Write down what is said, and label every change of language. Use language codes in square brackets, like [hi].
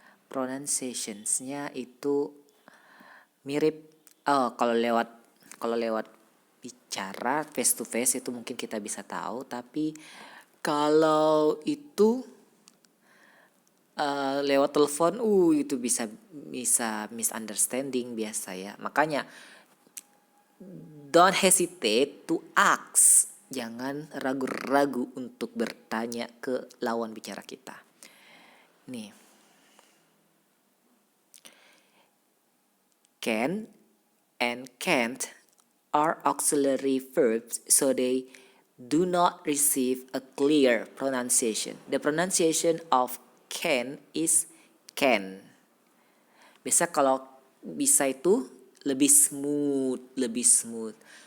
[id] Pronunciationsnya itu mirip. Kalau lewat bicara [en] face to face [id] itu mungkin kita bisa tahu, tapi kalau itu lewat telepon itu bisa misunderstanding biasa ya. [en] Makanya don't hesitate to ask. [id] Jangan ragu-ragu untuk bertanya ke lawan bicara kita. Nih. [en] Can and can't are auxiliary verbs, so they do not receive a clear pronunciation. The pronunciation of can is can. [id] Biasa kalau bisa itu lebih smooth.